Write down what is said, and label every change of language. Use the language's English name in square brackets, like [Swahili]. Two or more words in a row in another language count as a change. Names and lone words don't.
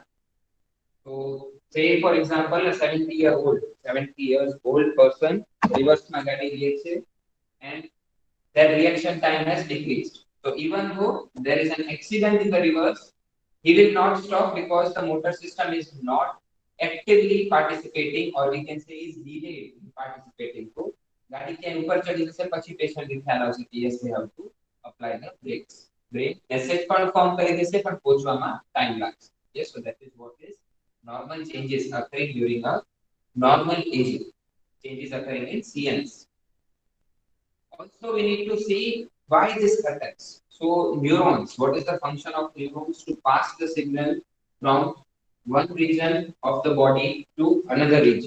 [English] So say for example a 70 years old person reverse magadi reaction and their reaction time has decreased. So even though there is an accident in the reverse, he will not stop because the motor system is not actively participating or we can say is delayed in participating. [Gujarati] So ગાડી ત્યાં ઉપર ચડી જશે પછી પેશન્ટ ને ખ્યાલ આવશે કે [English] yes we have to apply the brakes. Brake message [Gujarati] પણ ફોર્મ કરી દેશે પણ પહોંચવામાં ટાઈમ લાગશે. [English] Yes, so that is what is normal changes occurring during a normal aging. Changes occurring in CNS. Also, we need to see why this happens. So, neurons, what is the function of neurons to pass the signal from one region of the body to another region?